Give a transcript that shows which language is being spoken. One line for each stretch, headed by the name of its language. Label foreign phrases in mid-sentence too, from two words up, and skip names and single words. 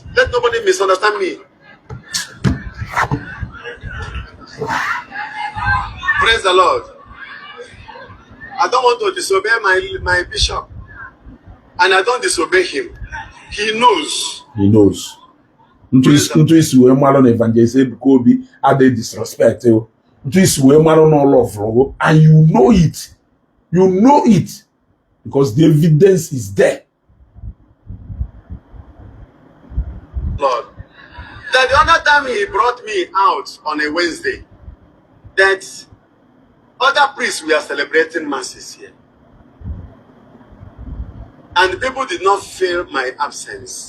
English: Let nobody misunderstand me. Praise the Lord. I don't want to disobey my bishop. And I don't disobey him. He knows. He knows.
Igbo: Ntu isi wee mara na Evangelist Ebuka Obi ade
English: disrespect you.
Igbo: Ntu isi wee mara na
English: all of you, and you know it. You know it because the evidence is there. Lord, that the other time he brought me out on a Wednesday, that other priests were celebrating masses here, and people did not feel my absence.